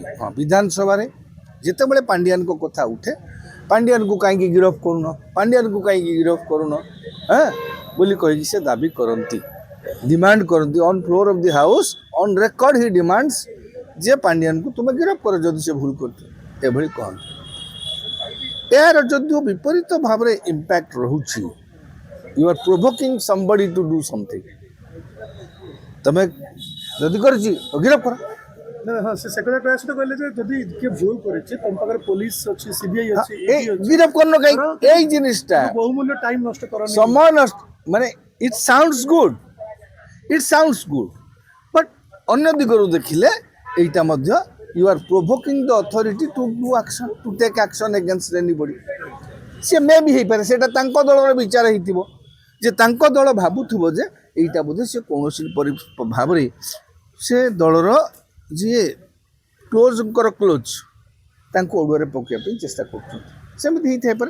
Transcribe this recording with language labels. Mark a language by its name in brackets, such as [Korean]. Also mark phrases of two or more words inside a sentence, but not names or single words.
[Odia] ହଁ, ବିଧାନସଭାରେ ଯେତେବେଳେ ପାଣ୍ଡିଆନଙ୍କ କଥା ଉଠେ, ପାଣ୍ଡିଆନକୁ କାହିଁକି ଗିରଫ କରୁନ ବୋଲି କହିକି ସେ ଦାବି କରନ୍ତି, ଡିମାଣ୍ଡ କରନ୍ତି। [English] on floor of the house on record he demands [Odia] ଯେ ପାଣ୍ଡିଆନକୁ ତୁମେ ଗିରଫ କର ଯଦି ସେ ଭୁଲ କରୁଛ, ଏଭଳି କହନ୍ତି। ଏହାର ଯଦିଓ ବିପରୀତ ଭାବରେ ଇମ୍ପାକ୍ଟ ରହୁଛି, [English] you are provoking somebody to do something. [Odia] ତମେ ଯଦି କରିଛି ଗିରଫ କର। ହଁ, ସେ କଥା କହିବା ସହିତ କହିଲେ ଯେ ଯଦି କିଏ ଭୁଲ କରିଛି ତମ ପାଖରେ ପୋଲିସ ଅଛି, ସିବିଆଇ ଅଛି, ଗିରଫ କରିନ କାହିଁକି? ଏଇ ଜିନିସଟା ବହୁମୂଲ୍ୟ ଟାଇମ୍ ନଷ୍ଟ କରନି, ସମୟ ନଷ୍ଟ, ମାନେ [English] it sounds good but [Odia] ଅନ୍ୟ ଦିଗରୁ ଦେଖିଲେ এইটা ମଧ୍ୟ [English] you are provoking the authority to do action, to take action against anybody. [Odia] ସେ ମେ ବି ହେଇପାରେ, ସେଇଟା ତାଙ୍କ ଦଳର ବିଚାର ହେଇଥିବ ଯେ ତାଙ୍କ ଦଳ ଭାବୁଥିବ ଯେ এইটা ବୋଧେ ସେ କୌଣସି ଭାବରେ ସେ ଦଳର ଯିଏ କ୍ଲୋଜ୍ ତାଙ୍କୁ ଅଡ଼ୁଆରେ ପକାଇବା ପାଇଁ ଚେଷ୍ଟା କରୁଛନ୍ତି। ସେମିତି ହେଇଥାଇପାରେ।